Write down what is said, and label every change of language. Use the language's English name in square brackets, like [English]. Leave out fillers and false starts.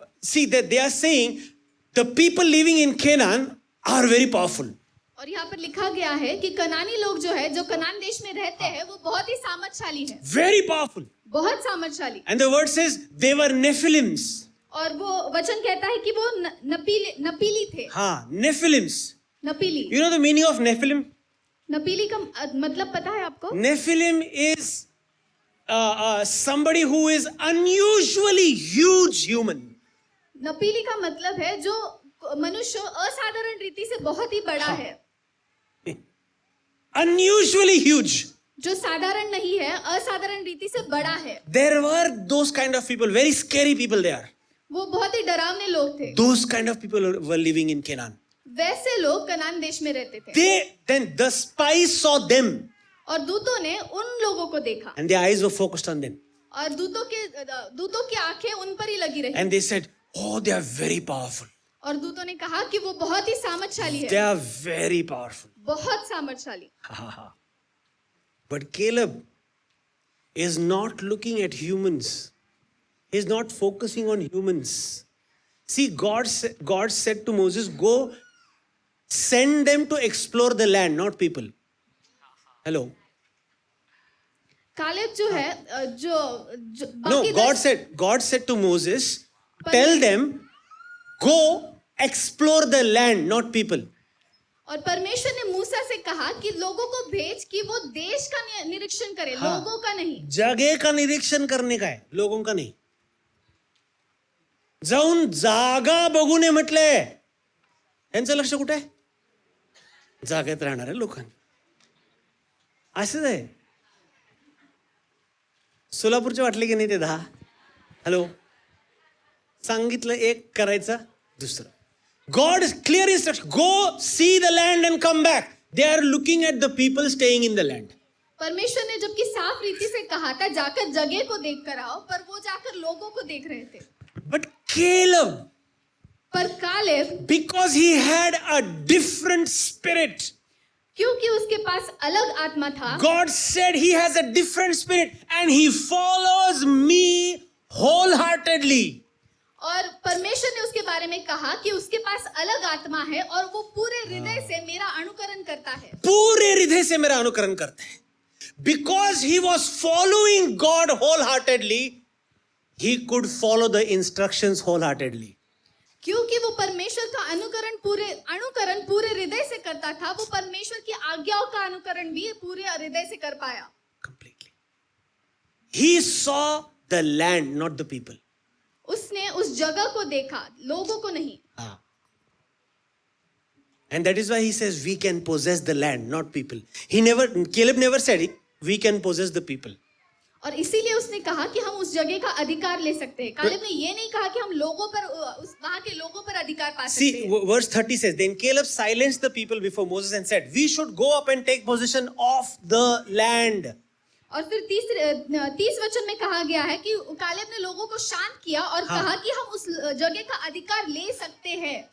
[English] See, that they are saying the people living in Canaan are very powerful. [Hindi] और यहाँ पर लिखा गया है कि कनानी लोग जो है, जो कनान देश में रहते हैं, वो बहुत ही सामर्थशाली है. [English] Very powerful. [Hindi] बहुत सामर्थशाली. [English] And the word says they were Nephilims. [Hindi] और वो वचन कहता है कि वो नपीली थे. [English] हाँ, Nephilims. [Hindi] नपीली. [English] You know the meaning of Nephilim? [Hindi] नपीली का मतलब पता है आपको? [English] Nephilim is somebody who is unusually huge human. [Hindi] नपीली का मतलब है जो मनुष्य असाधारण रीति से बहुत ही बड़ा है. [English] Unusually huge. [Hindi] जो साधारण नहीं है, असाधारण रीति से बड़ा है. [English] There were those kind of people, very scary people there. [Hindi] वो बहुत ही डरावने लोग थे. [English] Those kind of people were living in Canaan. [Hindi] वैसे लोग कनान देश में रहते थे. [English] Then the spies saw them. [Hindi] और दूतों ने उन लोगों को देखा. [English] And their eyes were focused on them. [Hindi] और दूतों की आंखें उन पर ही लगी रही. [English] And they said, "Oh, they are very powerful." [Hindi] और दूतों ने कहा कि वो बहुत ही सामर्थशाली है. [English] They are very powerful. [Hindi] बहुत सामर्थशाली. [English] But Caleb is not looking at humans. He is not focusing on humans. See, God said to Moses, "Go, send them to explore the land, not people." Hello. [Hindi] Caleb जो है, जो [English] No, God said to Moses, "Tell them, go explore the land, not people." [Hindi] और परमेश्वर ने मूसा से कहा कि लोगों को भेज कि वो देश का निरीक्षण करे, लोगों का नहीं. जगह का निरीक्षण करने का है, लोगों का [Marathi] नाही. जाऊन जागा बघू नये म्हटलंय. यांचं लक्ष कुठे आहे? जागेत राहणाऱ्या लोकांनी. असंच आहे. सोलापूरचे वाटले की नाही ते 10? हॅलो. सांगितलं एक, करायचं दुसरं. [English] God is clear instruction. Go see the land and come back. They are looking at the people staying in the land. [Hindi] परमेश्वर ने जबकि साफ रीति से कहा था जाकर जगह को देख कर आओ, पर वो जाकर लोगों को देख रहे थे. [English] But Caleb, [Hindi] पर Caleb, [English] because he had a different spirit, [Hindi] क्योंकि उसके पास अलग आत्मा था, [English] God said he has a different spirit and he follows me wholeheartedly. [Hindi] और परमेश्वर ने उसके बारे में कहा कि उसके पास अलग आत्मा है और वो पूरे हृदय से मेरा अनुकरण करता है। पूरे हृदय से मेरा अनुकरण करता है. [English] Because he was following God wholeheartedly, he could follow the instructions wholeheartedly. [Hindi] क्योंकि वो परमेश्वर का अनुकरण पूरे हृदय से करता था, वो परमेश्वर की आज्ञाओं का अनुकरण भी पूरे हृदय से कर पाया. [English] Completely. He saw the land, not the people. [Hindi] उसने उस जगह को देखा, लोगों को नहीं. [English] And that is why he says we can possess the land, not people. Caleb never said it, we can possess the people. [Hindi] और इसीलिए उसने कहा कि हम उस जगह का अधिकार ले सकते हैं. कालेब ने ये नहीं कहा कि हम लोगों पर, वहां के लोगों पर अधिकार पा सकते हैं. [English] See, verse 30 says, then Caleb silenced the people before Moses and said, we should go up and take possession of the land. [Hindi] और फिर 30 वचन में कहा गया है कि कालेब ने लोगों को शांत किया और कहा कि हम उस जगह का अधिकार ले सकते हैं.